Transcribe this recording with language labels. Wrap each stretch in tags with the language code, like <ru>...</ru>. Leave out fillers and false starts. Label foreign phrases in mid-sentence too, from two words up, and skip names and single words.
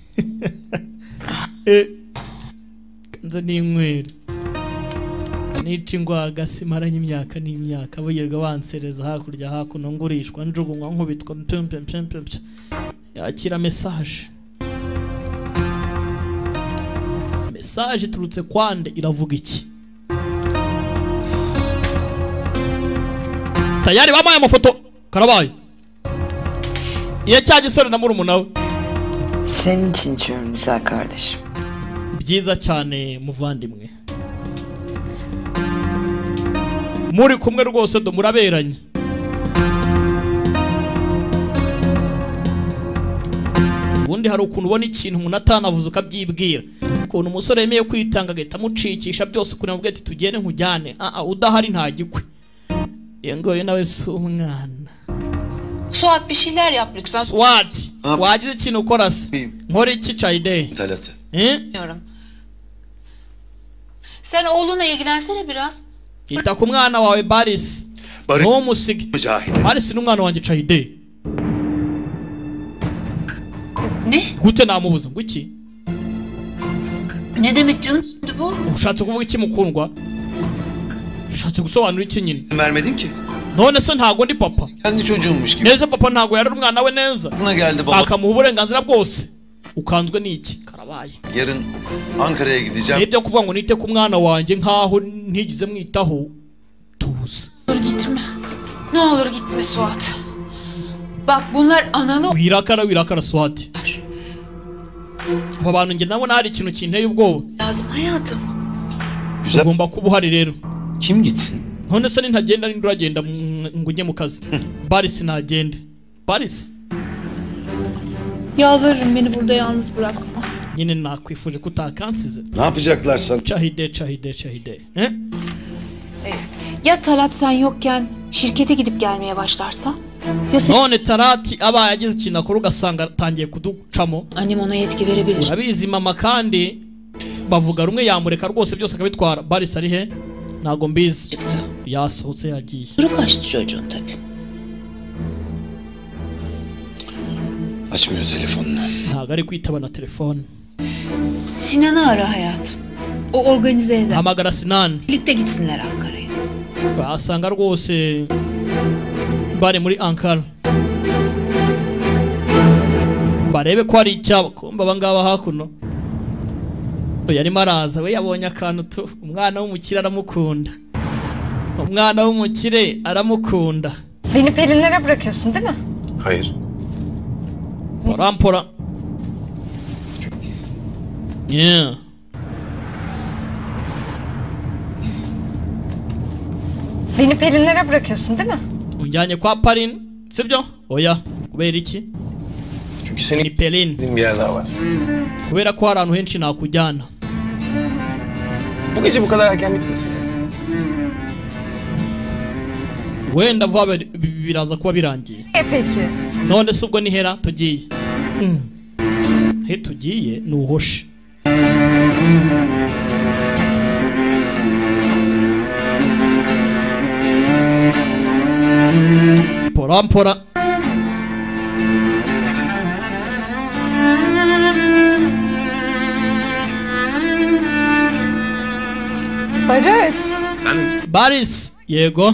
<rw>kanze n'inywera nica ingwaga simaranye imyaka n'imyaka buyirwa bansereza hakurya hakuno ngurishwa njugunywa nkubitwa yakira message turutse kwande iravuga iki tayari bamaye amafoto karabaye iyo cya gisore na murumuna we</rw> <tr>senin için diyorum güzel kardeşim</tr> <rw>byiza cyane muvandimwe muri kumwe rwose do muraberanye ubundi hari ukuntu ubona ikintu umuntu atanavuze ukabyibwira ukuntu umusore yemeye kwitanga agahita amucikisha byose ukuntu amubwira ati tugende nkujyane udahari ntagikwe iyo ngoye nawe si umwana</rw> <tr>Suat bir şeyler yap lütfen.</tr> <rw>Suat wagize ikintu ukora se nkora iki Çayde</rw> <tr>Talat. Bilmiyorum. Sen oğlunla ilgilensene biraz.</tr> <rw>ita ku mwana wawe Baris ntumusige Baris n'umwana wanjye Çayde</rw> <tr>Ne?</tr> <rw>gute namubuza ngo iki</rw> <tr>Ne demek canım bu?</tr> <rw>ushatse kuvuga iki mukundwa ushatse gusobanura iki nyine</rw> <tr>Vermedin ki.</tr> <rw>none se ntago ndi papa</rw> <tr>Kendi çocuğummuş gibi.</tr> <rw>neza papa ntago yarari umwana we neza</rw> <tr>Aklına geldi baba.</tr> <rw>akamuha uburenganzira bwose ukanzwe n'iki karabaye</rw> <tr>Yarın Ankara'ya gideceğim.</tr> <rw>nibyo kuvuga ngo nite ku mwana wanjye nkaho ntigize mwitaho tuza</rw> <tr>Dur gitme. Ne olur gitme Suat. Bak bunlar analı.</tr> <rw>wirakara Suat aba bantu nge nabona hari ikintu kinteye ubwoba</rw> <tr>Lazım hayatım. Güzel.</tr> <rw>ugomba kuba uhari rero</rw> <tr>Kim gitsin?</tr> <rw>none se ntagenda ninde uragenda ngo ujye mu kazi Baris nagende Baris</rw> <tr>Yalvarırım beni burada yalnız bırakma.</tr> <rw>yine nakwifuje ko utakansize</rw> <tr>Ne yapacaklar sana? Çahide he? Ya Talat sen yokken şirkete gidip gelmeye başlarsa? Ya sen...</tr> <rw>none Tarati aba yagize ikintu akora ugasanga atangiye kuducamo</rw> <tr>Annem ona yetki verebilir.</tr> <rw>urabizi mama kandi bavuga rumwe yamureka rwose byose akabitwara Baris ari he ntago mbizi yasohotse yagiye</rw> <tr>Duru kaçtı çocuğun tabii. Açmıyor telefonunu.</tr> <rw>ntago ari kwitaba na telefone</rw> <tr>Sinan'ı ara hayatım. O organize eder.</tr> <rw>hamagara Sinan</rw> <tr>Birlikte gitsinler Ankara'ya.</tr> <rw>basanga rwose bari muri Ankara barebe ko hari icyaba kumva abangaba hakuno yarimo araza we yabonye akantu tu umwana w'umukire aramukunda umwana w'umukire aramukunda</rw> <tr>Beni Pelinlere bırakıyorsun değil mi? Hayır. Pora yeah Beni Pelinlere bırakıyorsun değil mi?</tr> <rw>unjyanye kwa Parin sibyo oya kubera iki</rw> <tr>Çünkü senin</tr> <rw>ni Pelin</rw> <tr>bir yer daha var.</tr> <rw>kubera ko hari ahantu henshi nakujyana</rw> <tr>Bu gece bu kadar erken bitmesin.</tr> <rw>wenda vuba biraza kuba birangiye</rw> <tr>Peki.</tr> <rw>none se ubwo ni hera tugiye he tugiye nuhoshe pora Baris yego</rw>